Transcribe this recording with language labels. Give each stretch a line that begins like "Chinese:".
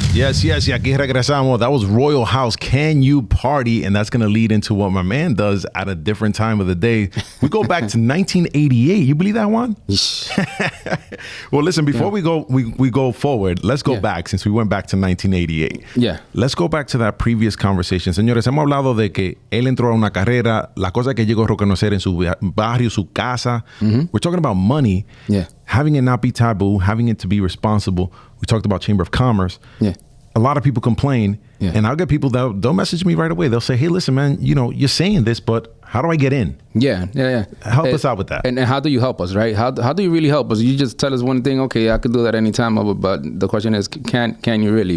English: Yes.
Spanish: Y aquí regresamos.
English: That was Royal House. Can you party? And that's going to lead into what my man does at a different time of the day. We go back to 1988. You believe that one? Well, listen, before we go forward, let's go back since we went back to 1988. Yeah. Let's go back to that previous conversation.
Spanish: Señores, hemos hablado de que él entró a una carrera, la cosa que llegó a reconocer en su barrio, su casa.
English: We're talking about money. Yeah. Having it not be taboo, having it to be responsible. We talked about Chamber of Commerce. Yeah. A lot of people complain, and I'll get people they'll message me right away. They'll say, "Hey, listen, man, you're saying this, but how do I get in?" Yeah. Help us out with that. And how do you help us, right? How do you really help us? You just tell us one thing, okay, I could do that anytime, but the question is, can you really?